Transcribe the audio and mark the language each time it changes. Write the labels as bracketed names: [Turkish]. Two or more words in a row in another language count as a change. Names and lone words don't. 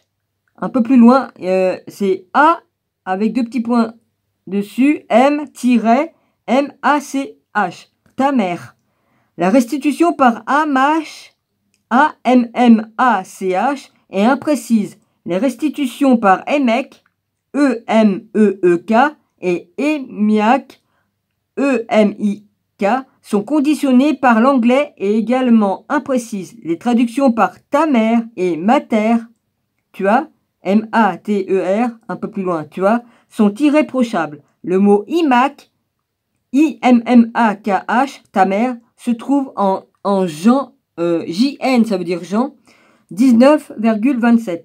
[French] Un peu plus loin, c'est A avec deux petits points dessus. M-M-A-C-H. Ta mère. La restitution par A-M-M-A-C-H est imprécise. Les restitutions par EMEC, E-M-E-E-K et EMIAC, E-M-I-K, sont conditionnées par l'anglais et également imprécises. Les traductions par ta mère et mater, tu vois, M-A-T-E-R, un peu plus loin, tu vois, sont irréprochables. Le mot IMAC, I-M-M-A-K-H, ta mère, se trouve en Jean, J-N, ça veut dire Jean, 19,27.